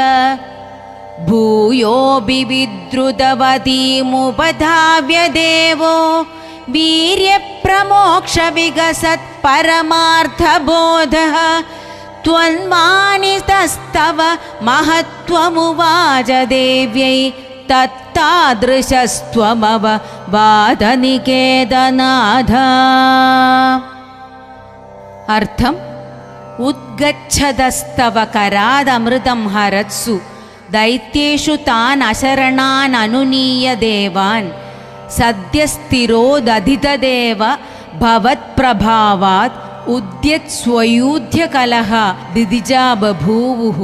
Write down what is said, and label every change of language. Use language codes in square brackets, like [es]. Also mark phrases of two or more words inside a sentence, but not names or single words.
[sa] भूयो बिविद्रुतवतीमुपधाव्य देवो वीर्यप्रमोक्षविगसत् परमार्थबोधः. त्वन्मानितस्तव महत्त्वमुवाच देव्यै തത്താദൃശസ്ത്വമവ വാദനികേതനാഥ. അർത്ഥം: ഉദ്ഗച്ഛതസ്തവ കരാദമൃതം ഹരത്സു ദൈത്യേഷു താൻ അശരണാൻ അനുനീയ ദേവാൻ സദ്യസ്ഥിരോദധിതദേവ ഭവത്പ്രഭാവാത് ഉദ്യത്സ്വയൂധ്യകലഹ ദിദിജാ ബഭൂവുഃ.